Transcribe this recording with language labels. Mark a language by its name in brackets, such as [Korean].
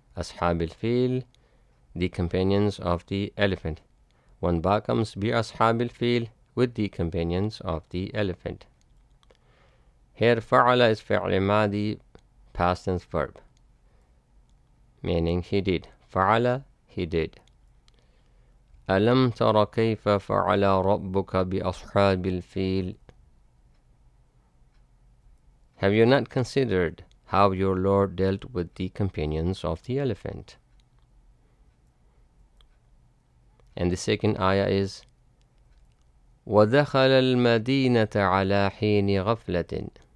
[Arabic] أصحاب الفيل, [English] the companions of the elephant. One ba comes [Arabic] بأصحاب الفيل, [English] with the companions of the elephant. Here فعل is [Arabic] فعل ماضي, [English] past tense verb, meaning he did. فعل, he did. [Arabic] ألم تر كيف فعل ربك بأصحاب الفيل. [English] Have you not considered how your Lord dealt with the companions of the elephant? And the second ayah is [Arabic] وَدَخَلَ الْمَدِينَةَ عَلَى حِينِ غَفْلَةٍ.